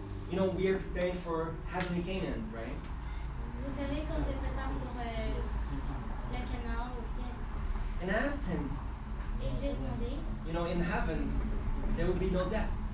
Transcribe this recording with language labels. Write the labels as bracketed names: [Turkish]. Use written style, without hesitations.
[English] You know, we are preparing for heavenly Canaan, right? [French] Vous savez qu'on se prépare pour la Canaan au ciel. [English] And I asked him, [French] Et je lui ai demandé [English] you know, in heaven, there will be no death.